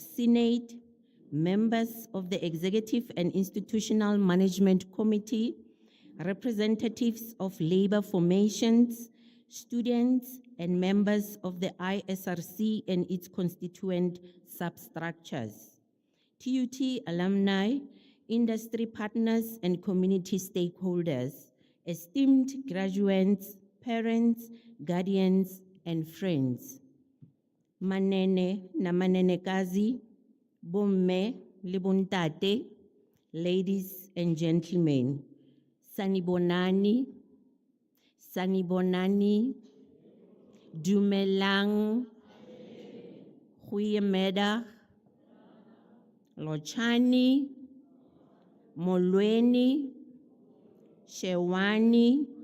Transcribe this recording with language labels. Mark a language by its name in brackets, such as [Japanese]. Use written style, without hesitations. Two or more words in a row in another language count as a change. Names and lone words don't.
[English] Senate, members of the Executive and Institutional Management Committee, representatives of labor formations, students, and members of the ISRC and its constituent substructures, TUT alumni, industry partners, and community stakeholders, esteemed graduates, parents, guardians, and friends. [Xhosa] Manene na manenekazi, [Southern Sotho] bomme le bontate, [English] ladies and gentlemen, [Zulu] sanibonani, sanibonani, dumelang, goeiemiddag, lochani, molweni, shewani,